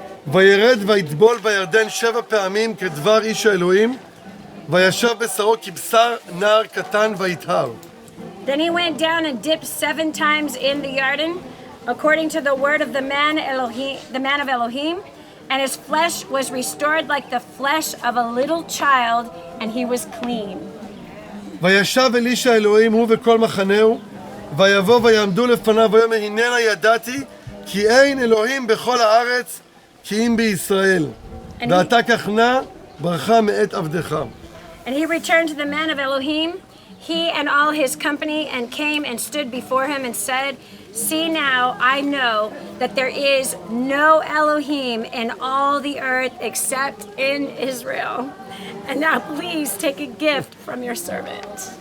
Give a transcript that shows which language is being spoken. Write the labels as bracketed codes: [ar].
[he] וירד ויטבול בירדן 7 פעמים כדבר איש האלוהים, וישב בשרו כבשר נער קטן ויטהר. [en] Then he went down and dipped 7 times in the Jordan, according to the word of the man of Elohim, and his flesh was restored like the flesh of a little child, and he was clean. [he] וישב אלישע אלוהים הוא וכל מחנהו, ויבוא ויעמדו לפניו ויאמר הננה ידעתי כי אין אלוהים בכל הארץ כי אם בישראל, ועתה כך נא ברכה מאת עבדך. [en] And he returned to the man of Elohim, he and all his company, and came and stood before him and said, see now, I know that there is no Elohim in all the earth except in Israel. And now please take a gift from your servant.